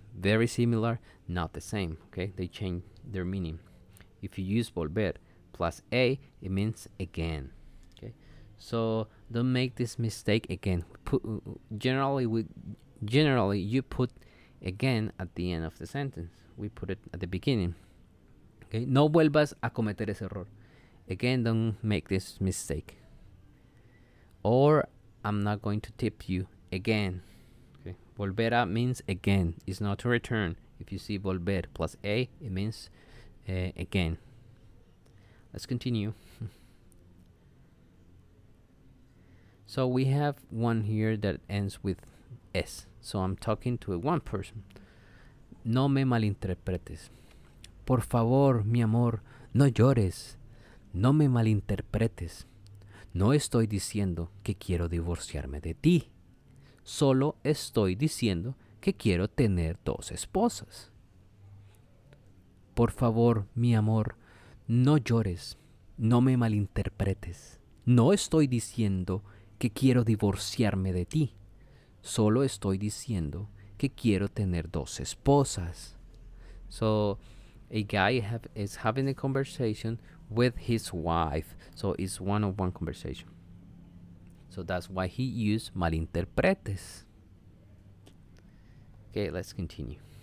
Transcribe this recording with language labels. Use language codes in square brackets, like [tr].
[en] Very similar, not the same. Okay, they change their meaning. If you use volver plus a, it means again. Okay, so don't make this mistake again. Generally you put again at the end of the sentence. We put it at the beginning. [es] Okay, no vuelvas a cometer ese error. [en] Again, don't make this mistake. Or I'm not going to tip you again. Okay, volver a means again. It's not to return. If you see volver plus a, it means again. Let's continue. So we have one here that ends with S. So I'm talking to one person. [es] No me malinterpretes. Por favor, mi amor, no llores. No me malinterpretes. No estoy diciendo que quiero divorciarme de ti. Solo estoy diciendo que quiero tener 2 esposas. Por favor, mi amor, no llores. No me malinterpretes. No estoy diciendo que quiero divorciarme de ti. Solo estoy diciendo que quiero tener 2 esposas. [en] So, a guy is having a conversation with his wife. So, it's one-on-one conversation. So, that's why he used malinterpretes. Okay, let's continue.